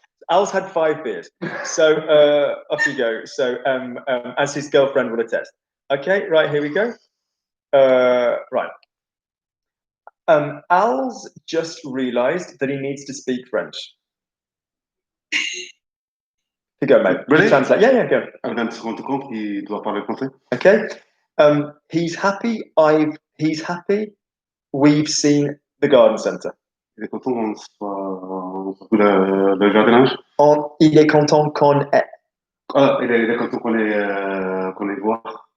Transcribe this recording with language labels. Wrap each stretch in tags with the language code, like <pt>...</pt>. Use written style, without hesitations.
<en>Al's had 5 beers. So off you go. So as his girlfriend will attest. Okay, right, here we go. Right. Al's just realised that he needs to speak French. You go, mate. Really? Translate. Yeah, go.</en> <fr>Elle vient de se rendre compte qu'il doit parler français.</fr> <en>Okay. He's happy. He's happy. We've seen the garden centre.</en> <fr>Il est content qu'on soit le jardinage. Il est content qu'on est. Il est content qu'on ait voir.</fr>